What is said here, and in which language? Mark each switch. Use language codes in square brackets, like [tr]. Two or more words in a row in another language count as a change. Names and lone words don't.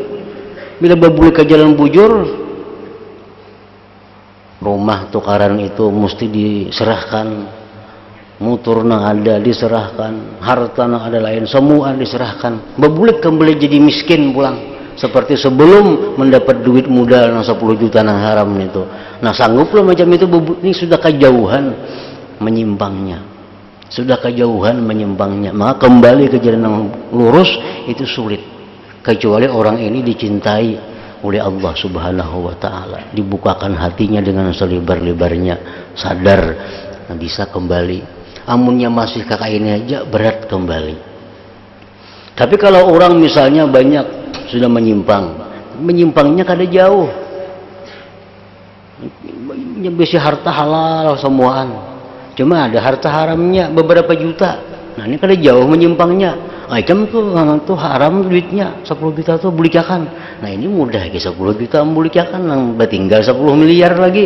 [bjn] Bila berbulik ke jalan bujur, rumah tukaran itu mesti diserahkan, motor nang ada diserahkan, harta nang ada lain semua diserahkan, berbulik kembali jadi miskin pulang seperti sebelum mendapat duit modal nang 10 juta nang haram itu. Nah, sangguplah macam itu. Ini sudah kejauhan menyimpangnya, sudah kejauhan menyimpangnya. [id] Maka kembali ke jalan yang lurus itu sulit, kecuali orang ini dicintai oleh Allah [ar] سبحانه وتعالى, [id] dibukakan hatinya dengan selebar-lebarnya, sadar, nah, bisa kembali. [bjn] Amunnya masih kakak ini aja berat kembali. Tapi kalau orang misalnya banyak sudah menyimpangnya kada jauh, bisa harta halal semuaan, cuma ada harta haramnya beberapa juta. Nah, ini kada jauh menyimpangnya. Macam tuh haram duitnya 10 juta tuh bulikakan. Nah, ini mudah ke 10 juta bulikakan, nang tinggal 10 miliar lagi.